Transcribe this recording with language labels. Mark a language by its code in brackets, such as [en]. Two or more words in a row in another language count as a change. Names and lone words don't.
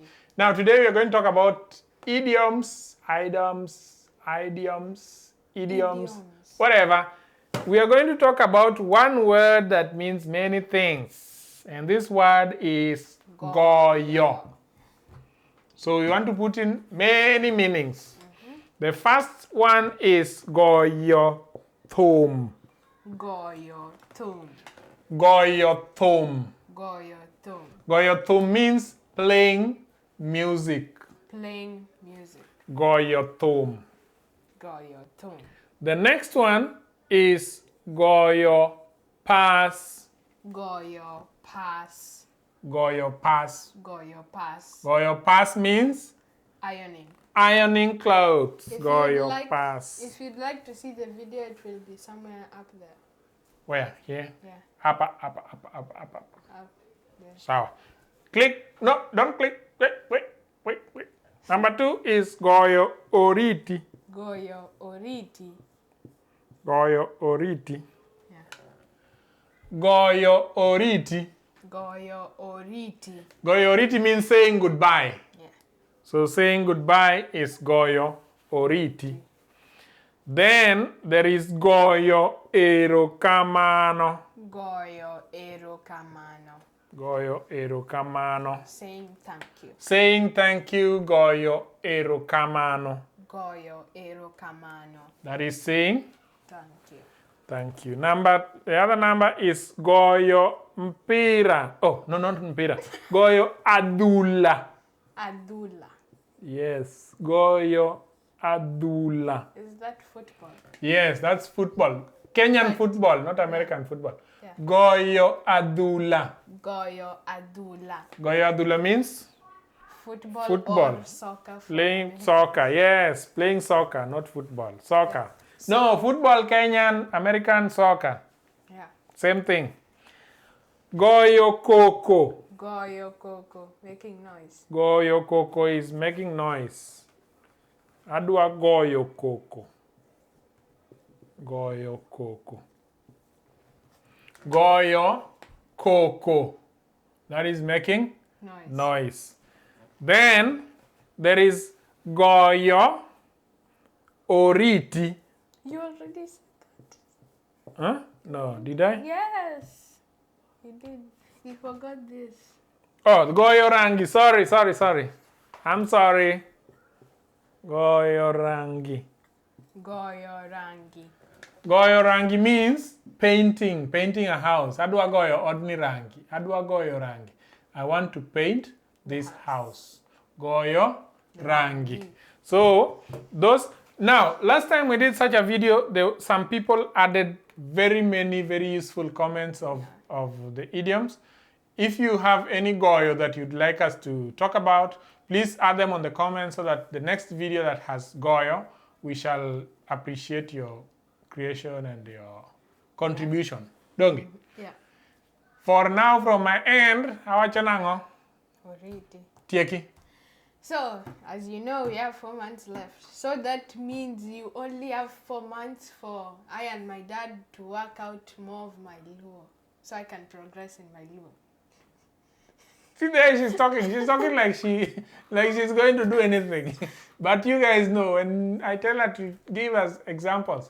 [en] Now today we are going to talk about idioms, whatever. We are going to talk about one word that means many things, and this word is GOYO. So we want to put in many meanings. The first one is [luo] GOYO thum. GOYO thum. GOYO thum. GOYO thum. GOYO thum [en] means playing music. Playing music. [luo] GOYO thum. GOYO thum. [en] The next one is [luo] GOYO pass. GOYO pass. GOYO pass. GOYO pass. GOYO pass means [en] ironing. Ironing clothes. If [luo] GOYO pass. [en] If you'd like to see the video, it will be somewhere up there. Where? Here? Yeah. Up. Up there. So, click. No, don't click. Wait. Number 2 is [luo] GOYO oriti. GOYO oriti. GOYO oriti. [en] Yeah. [luo] GOYO oriti. GOYO oriti. GOYO oriti [en] means saying goodbye. Yeah. So saying goodbye is [luo] GOYO oriti. [en] Then there is [luo] GOYO erokamano. GOYO erokamano. GOYO erokamano. [en] Saying thank you. Saying thank you, [luo] GOYO erokamano. GOYO erokamano. [en] That is saying thank you. Thank you. The other number is [luo] GOYO mpira. [en] Oh, no, not mpira. [luo] GOYO adula. [en] Adula. [luo] Yes, GOYO adula. [en] Is that football? Yes, that's football. Kenyan football, not American football. Yeah. [luo] GOYO adula. GOYO adula. GOYO adula [en] means football. Or soccer. Playing soccer, yes. Playing soccer, not football. Soccer. Yeah. No, football, Kenyan, American, soccer. Yeah. Same thing. [luo] GOYO koko. GOYO koko, [en] making noise. [luo] GOYO koko [en] is making noise. [luo] Adwa GOYO koko. GOYO koko. GOYO koko. [en] That is making noise. Then there is [luo] GOYO oriti. [en] You already said that. Huh? No, did I? Yes, you did. You forgot this. Oh, [luo] GOYO Rangi. [en] Sorry. I'm sorry. [luo] GOYO Rangi. GOYO Rangi. GOYO Rangi [en] means painting a house. [luo] Adwa GOYO odni rangi. Adwa GOYO Rangi. [en] I want to paint this house. [luo] GOYO Rangi. [en] So now last time we did such a video, some people added very useful comments of the idioms. If you have any GOYO that you'd like us to talk about, please add them on the comments so that the next video that has GOYO, we shall appreciate your creation and your contribution. [luo] Dongi? [en] Yeah. For now, from my end, [luo] awachanango? Oriti. Tieki. [en] So, as you know, we have 4 months left. So that means you only have 4 months for I and my dad to work out more of my Luo, so I can progress in my Luo. See there, she's talking. She's talking like she's going to do anything. But you guys know, and I tell her to give us examples.